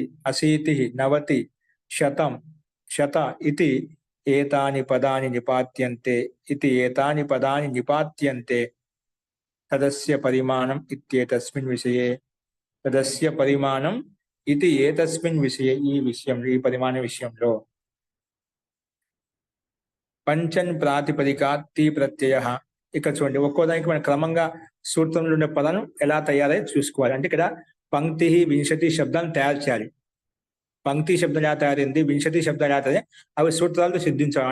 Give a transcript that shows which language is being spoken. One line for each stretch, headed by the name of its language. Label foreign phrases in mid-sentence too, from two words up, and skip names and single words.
Sanskrit: 80, 90, 100 इति एतानि पदानि निपात्यन्ते इति एतानि पदानि निपात्यन्ते तदस्य परिमाणम् इत्येतस्मिन् विषये तदस्य परिमाणम् इति एतस्मिन् विषये
Telugu: ఈ విషయం ఈ పరిమాణ విషయంలో
Sanskrit: పంచన్ ప్రాతిపదికాత్ తి ప్రత్యయః.
Telugu: ఇక్కడ చూడండి, ఒక్కోదానికి మనం క్రమంగా సూత్రంలో ఉండే పదాలు ఎలా తయారై చూసుకోవాలి. అంటే ఇక్కడ పంక్తి 20 శబ్దాలను తయారు చేయాలి. పంక్తి శబ్దం ఎలా తయారైంది, 20 శబ్దం ఎలా తయారు, అవి సూత్రాలతో సిద్ధించాలి.